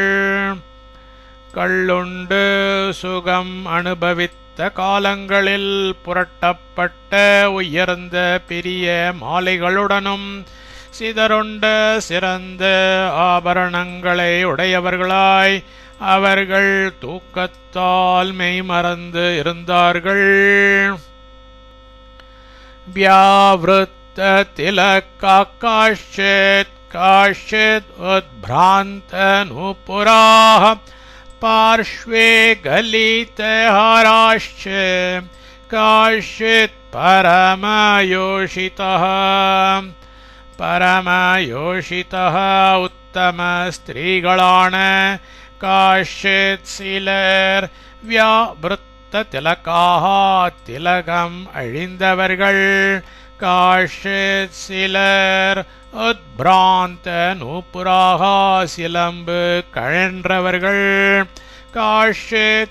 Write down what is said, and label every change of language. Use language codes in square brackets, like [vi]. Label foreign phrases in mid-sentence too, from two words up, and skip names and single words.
[ta] கள்ளுண்டு சுகம் அனுபவித்த காலங்களில் புரட்டப்பட்ட உயர்ந்த பெரிய மாலைகளுடனும் சிதறுண்ட சிறந்த ஆபரணங்களை உடையவர்களாய் அவர்கள் தூக்கத்தால் மெய் மறந்து இருந்தார்கள். [sa] व्यावृत्त तिलकाश्चित् काश्चित् उद्भ्रान्तनूपुराः पार्श्वे गलितहाराश्च काश्चित् परमयोषितः उत्तम [ta] ஸ்த்ரீகளான काश्चित् சிலர் व्यावृत्त திலகாக திலகம் அழிந்தவர்கள் காஷித் சிலர் உத்பிராந்த நூபுராக சிலம்பு கழன்றவர்கள் காஷித்